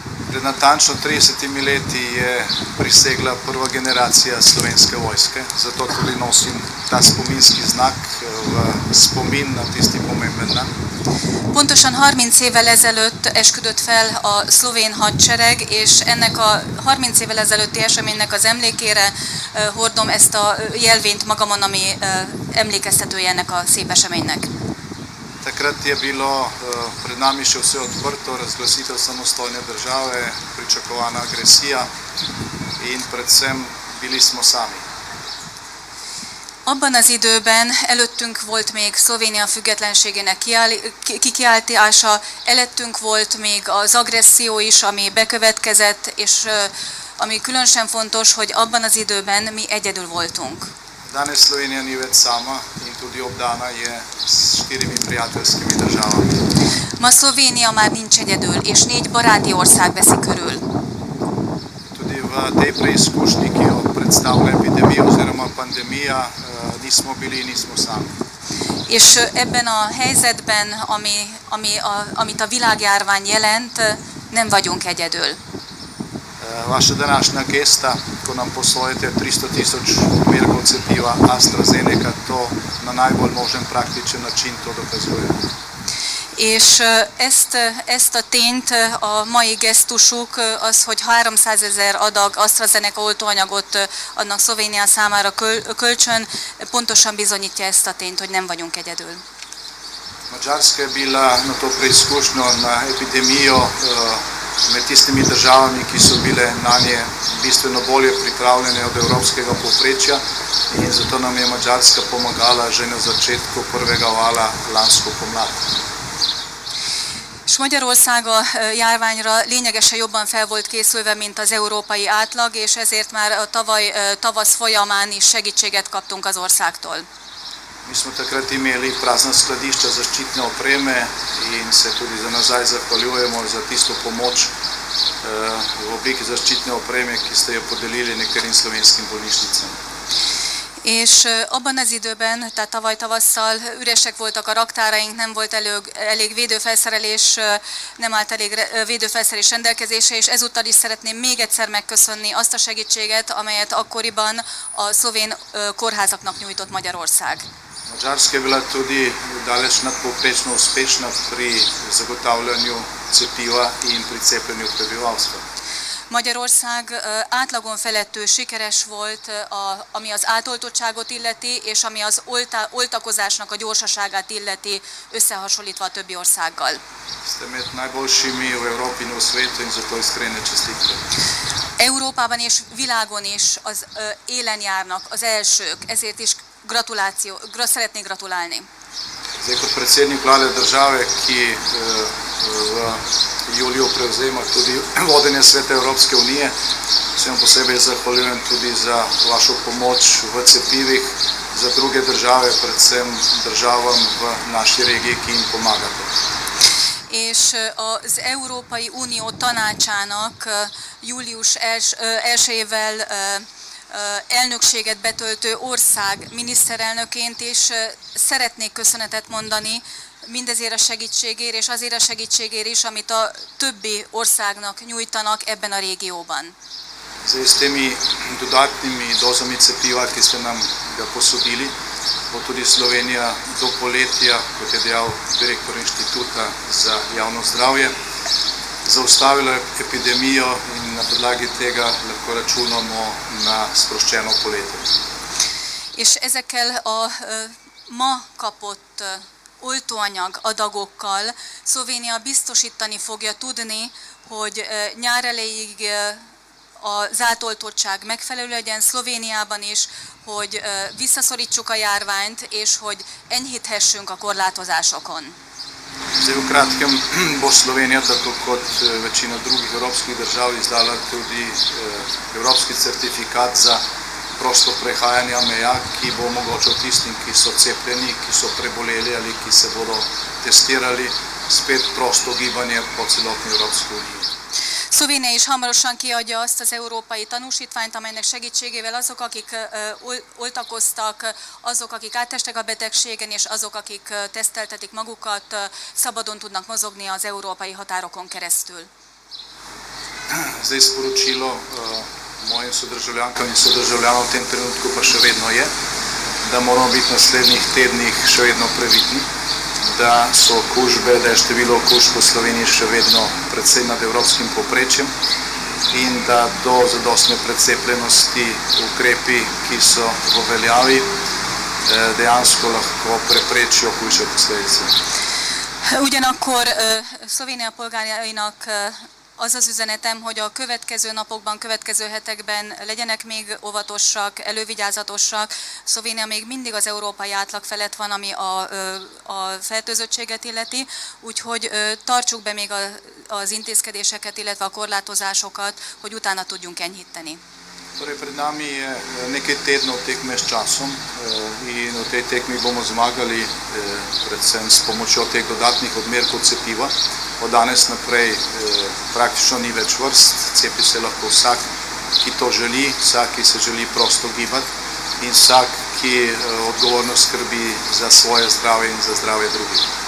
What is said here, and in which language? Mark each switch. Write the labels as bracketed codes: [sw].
[sl] Pred natančno 30 leti je prisegla prva generacija slovenske vojske, zato tudi nosim ta spominski znak v spomin na tisti pomemben dan. [hu] Pontosan 30 évvel ezelőtt esküdött fel a szlovén hadsereg, és ennek a 30 évvel ezelőtti eseménynek az emlékére hordom ezt a jelvényt magamon, ami emlékeztetője ennek a szép eseménynek. [sl] Takrat je bilo pred nami še vse odprto, razglasitev samostojne države, pričakovana agresija in predvsem bili smo sami. [hu] Abban az időben előttünk volt még Szlovénia függetlenségének kikiáltása, előttünk volt még az agresszió is, ami bekövetkezett, és ami különösen fontos, hogy abban az időben mi egyedül voltunk. [sl] Danes Slovenija ni več sama in tudi obdana je s 4 prijateljskimi državami. [hu] Ma Szlovénia már nincs egyedül, és 4 baráti ország veszi körül. [sl] Tudi v tej preizkušnji, ki jo predstavlja epidemija oziroma pandemija, nismo bili, nismo sami. [hu] És ebben a helyzetben, amit a világjárvány jelent, nem vagyunk egyedül. [sl] Vaša današnja gesta, ko nam poslujete 300.000 merkov cepiva AstraZeneca, to na najbolj možen praktičen način to dokazuje. [hu] És ezt a tényt, a mai gesztusuk az, hogy 300 000 adag AstraZeneca oltóanyagot adnak Szlovénia számára kölcsön, pontosan bizonyítja ezt a tényt, hogy nem vagyunk egyedül. [sl] Madžarska je bila na to preizkušnjo, na epidemijo med tistimi državami, ki so bile na nje bistveno bolje pripravljene od evropskega povprečja in zato nam je Madžarska pomagala že na začetku prvega vala lansko pomlad. [hu] És Magyarország a járványra lényegesen jobban fel volt készülve, mint az európai átlag, és ezért már a tavasz folyamán is segítséget kaptunk az országtól. [sl] Mi smo takrat imeli prazna skladišča zaščitne opreme in se tudi za nazaj zahvaljujemo za tisto pomoč v obliki zaščitne opreme, ki ste jo podelili nekaterim slovenskim bolnišnicam. [hu] És abban az időben, tehát tavaly tavasszal üresek voltak a raktáraink, nem volt elég védőfelszerelés, nem állt elég védőfelszerelés rendelkezésre, és ezúttal is szeretném még egyszer megköszönni azt a segítséget, amelyet akkoriban a szlovén kórházaknak nyújtott Magyarország. [sl] Madžarska je bila tudi daleč nadpovprečno uspešna pri zagotavljanju cepiva in pri cepljenju prebivalstva. [hu] Magyarország átlagon felettől sikeres volt, ami az átoltottságot illeti, és ami az oltakozásnak a gyorsaságát illeti, összehasonlítva a többi országgal. [sl] Ste med najboljšimi v Evropi in v svetu in zato iskrene čestitke. [hu] Európában és világon is az élen járnak az elsők, ezért is szeretnék gratulálni. [sl] Zdaj, kot predsednik vlade države, ki v juliju prevzema tudi vodenje Sveta Evropske unije, se vam posebej zahvaljujem tudi za vašo pomoč v cepivih za druge države, predvsem državam v naši regiji, ki jim pomagate. [hu] És az Európai Unió tanácsának július 1-ével elnökséget betöltő ország miniszterelnöként is szeretnék köszönetet mondani mindezért a segítségért, és azért a segítségért is, amit a többi országnak nyújtanak ebben a régióban. [sl] Zdaj, s temi dodatnimi dozami cepiva, ki ste nam ga posodili, bo tudi Slovenija do poletja, kot je dejal direktor Inštituta za javno zdravje, zaustavila epidemijo in na podlagi tega lahko računamo na sproščeno poletje. [hu] És ezekkel a ma kapott oltóanyag adagokkal Szlovénia biztosítani fogja tudni, hogy nyár elejéig az átoltottság megfelelő legyen Szlovéniában is, hogy visszaszorítsuk a járványt, és hogy enyhíthessünk a korlátozásokon. [sl] Zdaj, v kratkem bo Slovenija, tako kot večina drugih evropskih držav, izdala tudi evropski certifikat za prosto prehajanje meja, ki bo omogočal tistim, ki so cepljeni, ki so preboleli ali ki se bodo testirali, spet prosto gibanje po celotni Evropski uniji. [hu] Szlovénia is hamarosan kiadja azt az európai tanúsítványt, amelynek segítségével azok, akik oltakoztak, azok, akik átestek a betegségen, és azok, akik teszteltetik magukat, szabadon tudnak mozogni az európai határokon keresztül. [sl] Zdaj, sporočilo mojim sodržavljankam in sodržavljanom v tem trenutku pa še vedno je, da moramo biti v naslednjih tednih še vedno previdni, da so okužbe, da je število okužb v Sloveniji še vedno precej nad evropskim povprečjem in da do zadostne precepljenosti ukrepi, ki so v veljavi, dejansko lahko preprečijo hujše posledice. [hu] Ugyanakkor Szlovénia polgárainak az az üzenetem, hogy a következő napokban, következő hetekben legyenek még óvatosak, elővigyázatosak. Szlovénia még mindig az európai átlag felett van, ami a fertőzöttséget illeti, úgyhogy tartsuk be még az intézkedéseket, illetve a korlátozásokat, hogy utána tudjunk enyhíteni. [sl] Torej, pred nami je nekaj tednov tekme s časom in v tej tekmi bomo zmagali predvsem s pomočjo teh dodatnih odmerkov cepiva. Od danes naprej praktično ni več vrst, cepi se lahko vsak, ki to želi, vsak, ki se želi prosto gibati in vsak, ki odgovorno skrbi za svoje zdravje in za zdravje drugih.